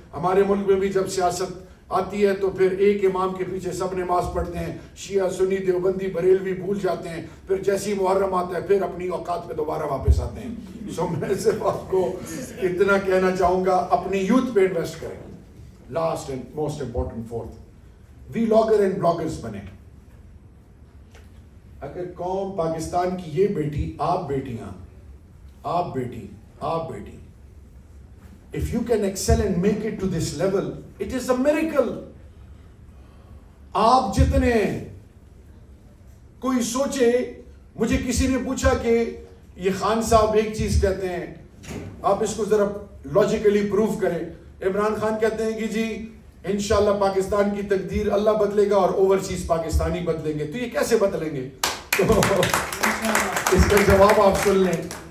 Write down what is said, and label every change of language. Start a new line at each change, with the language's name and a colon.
Urdu: ہمارے ملک میں بھی جب سیاست آتی ہے تو پھر ایک امام کے پیچھے سب نماز پڑھتے ہیں, شیعہ سنی دیوبندی بریلوی بھول جاتے ہیں, پھر جیسی محرم آتا ہے پھر اپنی اوقات پہ دوبارہ واپس آتے ہیں. سو میں صرف آپ کو اتنا کہنا چاہوں گا, اپنی یوتھ پہ انویسٹ کریں.
English: Last and most important, fourth, vlogger and bloggers بنیں.
Urdu: اگر قوم پاکستان کی یہ بیٹی, آپ بیٹیاں, آپ بیٹی,
English: آپ بیٹی, if you can excel and make it to this level, it is a miracle.
Urdu: آپ جتنے, کوئی سوچے, مجھے کسی نے پوچھا کہ یہ خان صاحب ایک چیز کہتے ہیں, آپ اس کو ذرا لاجیکلی پروف کریں. عمران خان کہتے ہیں کہ جی انشاءاللہ پاکستان کی تقدیر اللہ بدلے گا اور اوورسیز پاکستانی بدلیں گے. تو یہ کیسے بدلیں گے؟ تو اس کا جواب آپ سن لیں.